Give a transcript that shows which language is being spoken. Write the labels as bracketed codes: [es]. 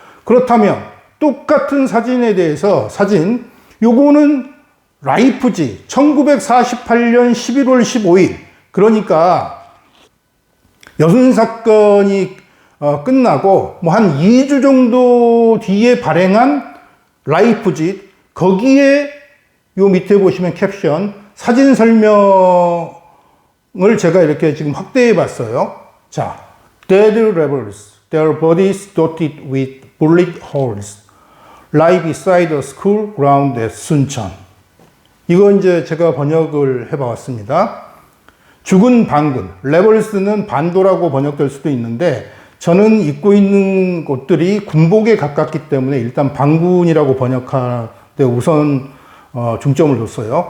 [ko] 그렇다면 똑같은 사진에 대해서 사진 요거는 라이프지 1948년 11월 15일 그러니까 여순 사건이 끝나고 뭐 한 2주 정도 뒤에 발행한 라이프지 거기에 요 밑에 보시면 캡션 사진 설명을 제가 이렇게 지금 확대해 봤어요. [en] 자, dead rebels, their bodies dotted with bullet holes, lie beside a school ground at 순천. [ko] 이거 이제 제가 번역을 해봤습니다. 죽은 반군, rebels는 반도라고 번역될 수도 있는데 저는 입고 있는 옷들이 군복에 가깝기 때문에 일단 반군이라고 번역하는데 우선 중점을 뒀어요.